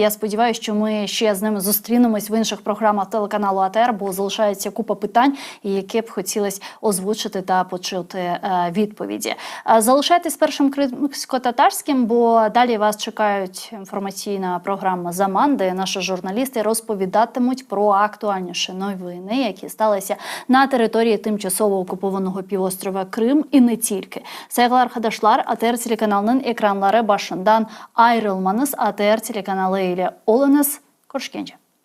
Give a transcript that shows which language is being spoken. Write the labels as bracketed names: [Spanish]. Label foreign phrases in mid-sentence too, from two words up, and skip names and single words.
[Ukrainian] Я сподіваюся, що ми ще з ними зустрінемось в інших програмах телеканалу АТR, бо залишається купа питань, які б хотілося озвучити та почути відповіді. Залишайтесь Першим кримськотатарським, бо далі вас чекають інформаційна програма «Заман», де наші журналісти розповідатимуть про актуальніші новини, які сталися на території тимчасово окупованого півострова Крим і не тільки. [Crimean Tatar] Saygılar arkadaşlar, ATR telekanalının ekranları başından ayrılmanız, ATR telekanalı ile olunuz. Görüşkence.